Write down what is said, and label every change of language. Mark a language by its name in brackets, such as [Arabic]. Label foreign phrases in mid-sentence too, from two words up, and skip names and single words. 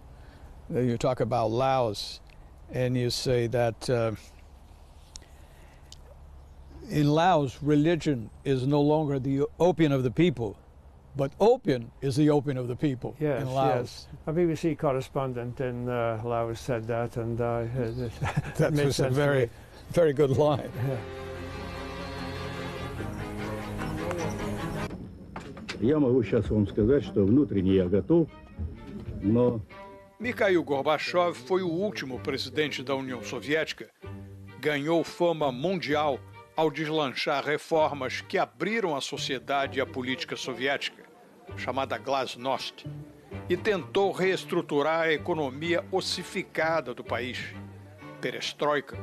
[English] You talk about Laos, and you say that in Laos, religion is no longer the opium of the people, but opium is the opium of the people in Laos. Yes. A BBC correspondent in Laos said that, and that was a very, very good line. Yeah. [Russian] Я могу сейчас вам сказать, что внутренне я готов, но... [Portuguese] Mikhail Gorbachev foi o último presidente da União Soviética. Ganhou fama mundial ao deslanchar reformas que abriram a sociedade e a política soviética, chamada Glasnost, e tentou reestruturar a economia ossificada do país, perestroika.